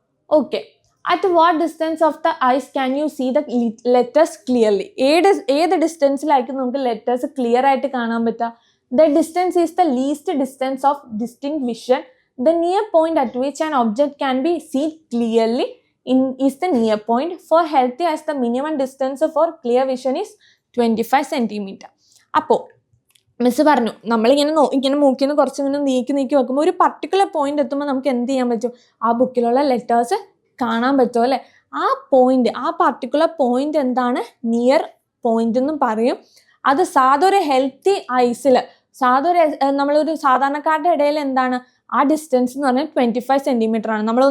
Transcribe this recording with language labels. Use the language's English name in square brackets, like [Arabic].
[English] Okay, at what distance of the eyes can you see the letters clearly? [Malayalam] ഏത് ഡിസ്റ്റൻസിലായിരിക്കും നമുക്ക് letters clear ആയിട്ട് കാണാൻ പറ്റുക? [English] The distance is the least distance of distinct vision. The near point at which an object can be seen clearly is the near point. For healthy eyes, the minimum distance for clear vision is 25 centimeter. [Malayalam] അപ്പോൾ miss പറഞ്ഞു, നമ്മളിങ്ങനെ മൂക്കിൽ നിന്ന് കുറച്ചിങ്ങനെ നീക്കി വെക്കുമ്പോൾ ഒരു particular point എത്തുമ്പോൾ നമുക്ക് എന്ത് ചെയ്യാൻ പറ്റും, ആ ബുക്കിലുള്ള ലെറ്റേഴ്സ് കാണാൻ പറ്റും അല്ലേ. ആ പർട്ടിക്കുലർ പോയിന്റ് എന്താണ്, നിയർ പോയിന്റ് എന്നും പറയും. അത് സാധാരണ ഹെൽത്തി ഐസിൽ നമ്മളൊരു സാധാരണക്കാരുടെ ഇടയിൽ എന്താണ്, ആ ഡിസ്റ്റൻസ് എന്ന് പറഞ്ഞാൽ 25 സെൻറ്റിമീറ്റർ ആണ്.